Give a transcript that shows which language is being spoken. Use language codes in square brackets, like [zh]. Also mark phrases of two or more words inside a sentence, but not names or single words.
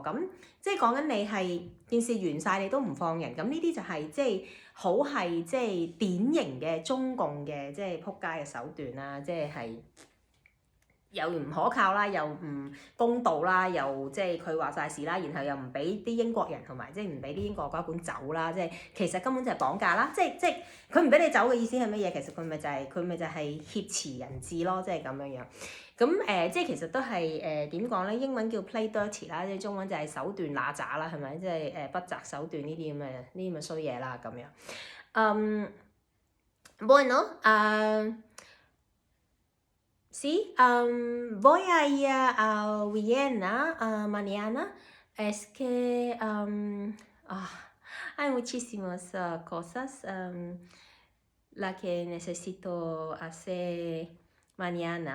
[yue] 咁即係講緊你係件事完晒，你都唔放人。咁呢啲就係即係好係即係典型嘅中共嘅即係撲街嘅手段啦，即係又唔可靠啦，又唔公道啦，又即係佢話晒事啦，然後又唔俾啲英國人同埋即係唔俾啲英國軍官走啦，即係其實根本就係綁架啦，即係佢唔俾你走嘅意思係乜嘢？其實佢咪就係挾持人質咯，即係咁樣樣。咁即係其實都係點講咧？英文叫 [en] play dirty [yue] 啦，即係中文就係手段揦渣啦，係咪？即係不擇手段呢啲咁嘅衰嘢啦，咁樣。 [es] Bueno, sí, voy a ir a Viena mañana. Es que hay muchísimas cosas las que necesito hacer mañana.